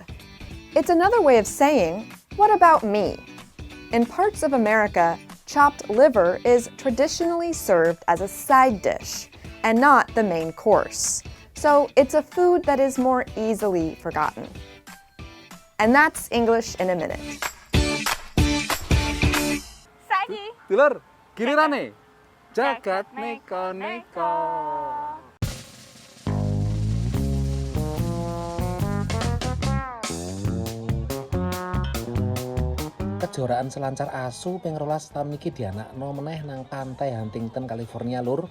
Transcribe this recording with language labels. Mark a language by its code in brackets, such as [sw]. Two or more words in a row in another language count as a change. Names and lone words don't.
[en] It's another way of saying, what about me? In parts of America, chopped liver is traditionally served as a side dish and not the main course. So it's a food that is more easily forgotten. And that's English in a Minute. [jv] Saiki. Dulur, gilirane. Jagat neko-neko. Kejuaraan selancar asu ping 12 tahun iki dianakno meneh nang pantai Huntington, California, Lur.